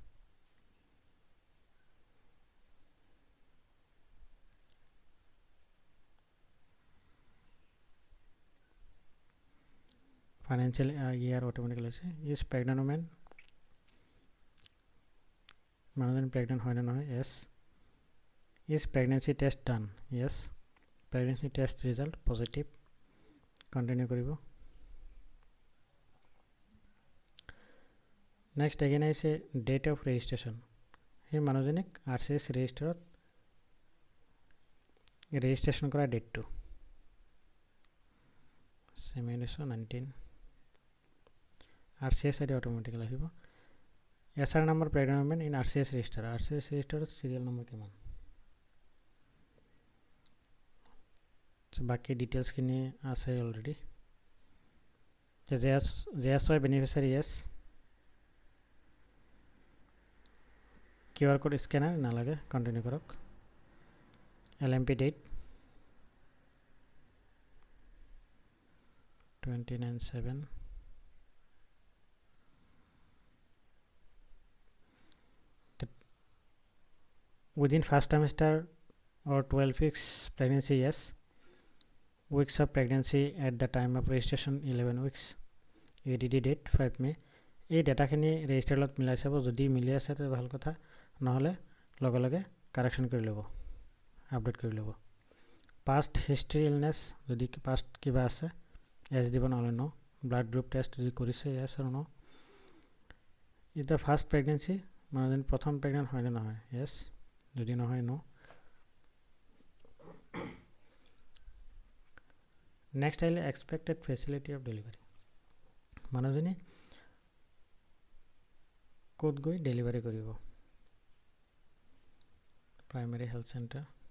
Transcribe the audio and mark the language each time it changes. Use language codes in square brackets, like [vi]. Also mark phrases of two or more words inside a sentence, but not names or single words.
[en] financial year [as] অটোমেটিক লৈছে [en] is pregnant women [as] মানুহজনী প্ৰেগনেন্ট হয় নে নহয় [en] yes is pregnancy test done yes pregnancy test result positive continue [as] কৰিব [en] next again is a date of registration [as] সেই মানুহজনীক RCS ৰেজিষ্টাৰত ৰেজিষ্ট্ৰেশ্যন কৰা ডেটটো 19 RCS ID অটোমেটিক্যালি আহিব [en] SR number pregnant women in RCS register serial number কিমান [as] বাকি ডিটেইলছ খিনি আছে অলৰেডি [en] JSY beneficiary yes QR code scanner [as] নালাগে কন্টিনিউ কৰক [en] LMP date [as] 29/7 [en] within first trimester or 12 weeks pregnancy yes weeks of pregnancy at the time of registration 11 weeks ADD date 5 May [as] এই ডেটাখিনি ৰেজিষ্টাৰত মিলাই চাব যদি মিলি আছে তো ভাল কথা নহলে লগে লগে কাৰেকশ্যন কৰি ল'ব আপডেট কৰি ল'ব [en] past history [as] ইলনেছ যদি পাষ্ট কিবা আছে এছ দিব নহলে [en] no blood group test [as] যদি কৰিছে [en] yes or no is the first pregnancy [as] মানুহজনী প্ৰথম প্ৰেগনেন্ট হয় নে নহয় yes যদি নহয় নো নেক্সট আহিলে [en] expected facility of delivery [as] মানুহজনী ক'ত গৈ ডেলিভাৰী কৰিব [en] primary health centre